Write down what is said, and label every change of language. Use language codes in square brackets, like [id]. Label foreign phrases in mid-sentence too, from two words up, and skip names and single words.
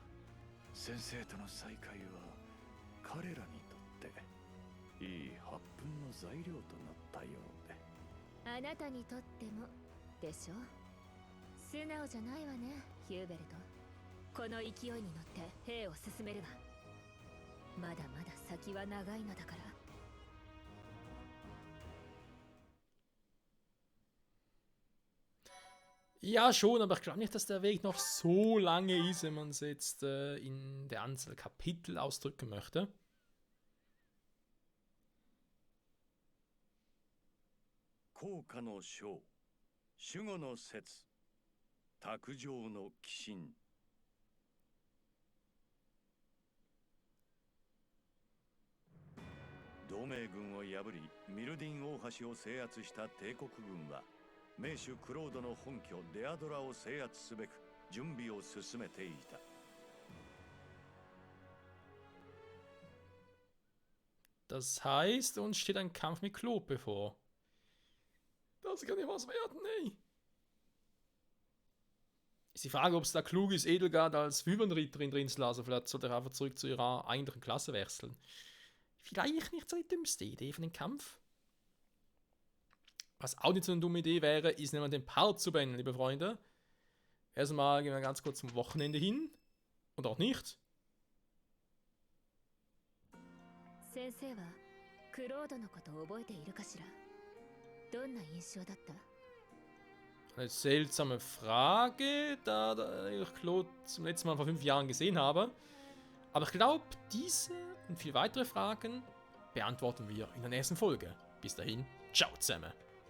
[ja] 先生との再会は彼らにとっていい発奮の材料となったようで。あなたにとってもでしょ。素直じゃないわね、ヒューベルト。この勢いに乗って兵を進めるわ。まだまだ先は長いのだから。 [de] Ja, schon, aber ich glaube nicht, dass der Weg noch so lange ist, wenn man es jetzt in der Anzahl Kapitel ausdrücken möchte. [ja] 紅花の章、守護の節、卓上の鬼神. 同盟軍を破りミルディン大橋を制圧した帝国軍は名手クロードの本拠デアドラを制圧すべく準備を進めていた。 [de] Das heißt, uns steht ein Kampf mit Claude bevor. Das kann ja was werden, ey. Ist die Frage, ob es da klug ist, Edelgard als Wübernritterin drin zu lassen. Vielleicht sollte er einfach zurück zu ihrer eigentlichen Klasse wechseln. Vielleicht nicht so die dümmste Idee von dem Kampf. Was auch nicht so eine dumme Idee wäre, ist nämlich den Part zu beenden, liebe Freunde. Erstmal gehen wir ganz kurz zum Wochenende hin. Und auch nicht. [ja] 先生はクロードのこと覚えているかしら? どんな印象だった? [de] Eine seltsame Frage, da ich Claude zum letzten Mal vor 5 Jahren gesehen habe. Aber ich glaube, diese und viele weitere Fragen beantworten wir in der nächsten Folge. Bis dahin, ciao zusammen.